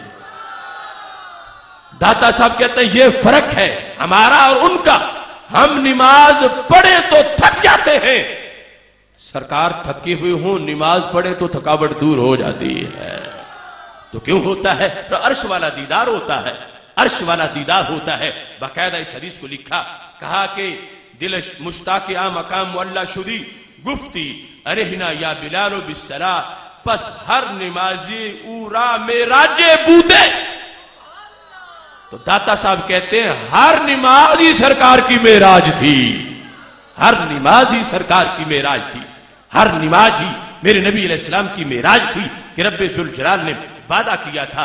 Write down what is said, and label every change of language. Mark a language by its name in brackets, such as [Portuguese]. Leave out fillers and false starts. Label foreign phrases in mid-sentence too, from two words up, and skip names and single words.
[Urdu] داتا صاحب کہتے ہیں یہ فرق ہے ہمارا اور ان کا، ہم نماز پڑھیں تو تھک جاتے ہیں، سرکار تھکے ہوئے ہوں نماز پڑھیں تو تھکاوٹ دور ہو جاتی ہے۔ تو کیوں ہوتا ہے؟ تو عرش والا دیدار ہوتا ہے، عرش والا دیدار ہوتا ہے۔ باقاعدہ اس حدیث کو لکھا، کہا کہ [Persian] دل مشتاق آ مقام اللہ شدی گفتی [Arabic] ارہنا یا بلال بالصلاۃ، [Persian] پس ہر نمازی اورا معراج بودے۔ [Urdu] تو داتا صاحب کہتے ہیں ہر نمازی سرکار کی معراج تھی، ہر نمازی سرکار کی معراج تھی، ہر نماز ہی میرے نبی [Arabic] علیہ السلام [Urdu] کی معراج تھی کہ رب ذوالجلال نے وعدہ کیا تھا۔